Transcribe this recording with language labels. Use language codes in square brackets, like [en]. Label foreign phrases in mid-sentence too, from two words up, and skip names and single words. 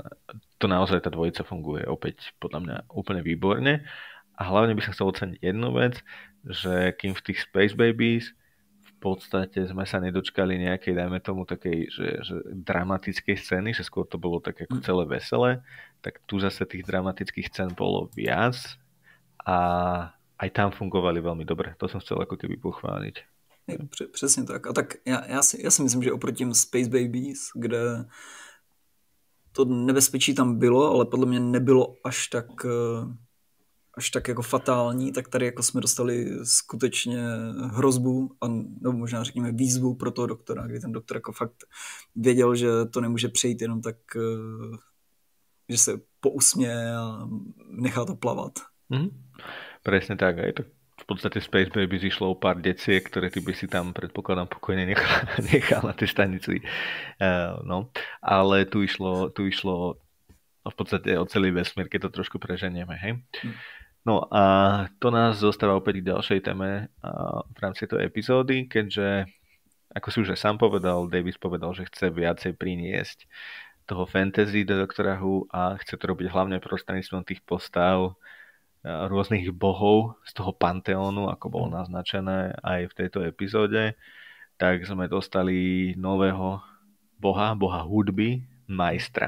[sk] To naozaj tá dvojica funguje opäť podľa mňa úplne výborne a hlavne by som chcel oceniť jednu vec, že kým v tých Space Babies v podstate sme sa nedočkali nejakej, dajme tomu, takej, že dramatickej scény, že skôr to bolo tak ako celé veselé, tak tu zase tých dramatických scén bolo viac a aj tam fungovali veľmi dobre. To som chcel ako keby pochváliť. [cs] Přesně tak. A tak já si myslím, že oproti těm Space Babies, kde to nebezpečí tam bylo, ale podle mě nebylo až tak jako fatální, tak tady jako jsme dostali skutečně hrozbu a nebo možná řekněme výzvu pro toho doktora, kdy ten doktor jako fakt věděl, že to nemůže přejít jenom tak, že se pousměje a nechá to plavat. [sk] Presne tak, aj to v podstate Space Babies išlo o pár deciek, ktoré ty by si tam predpokladám pokojne nechal na tej stanici. No, ale tu išlo v podstate o celý vesmír, keď to trošku preženieme, hej. No a to nás zostáva opäť k ďalšej téme v rámci tej epizódy, keďže, ako si už aj sám povedal, Davis povedal, že chce viacej priniesť toho fantasy do Doktora Who a chce to robiť hlavne prostredníctvom tých postav rôznych bohov z toho panteónu, ako bolo naznačené aj v tejto epizóde, tak sme dostali nového boha hudby, majstra.